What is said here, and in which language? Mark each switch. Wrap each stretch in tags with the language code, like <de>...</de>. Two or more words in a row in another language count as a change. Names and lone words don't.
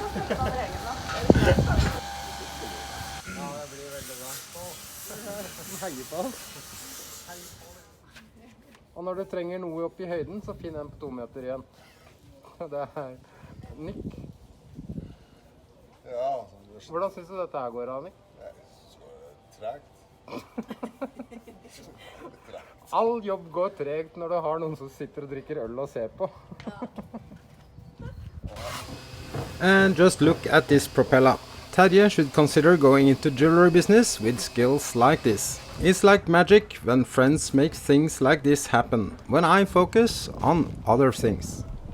<no>Og når du trenger noe opp i høyden, så finn en på 2 meter igjen. Det er Nick. Ja, Hvordan synes du dette her går, Nick? tregt. All jobb går tregt når du har noen som sitter og drikker øl og ser på.</no> <en>And just look at this propeller. Terje should consider going into jewelry business with skills like this. It's like magic when friends make things like this happen, when I focus on other things.</en>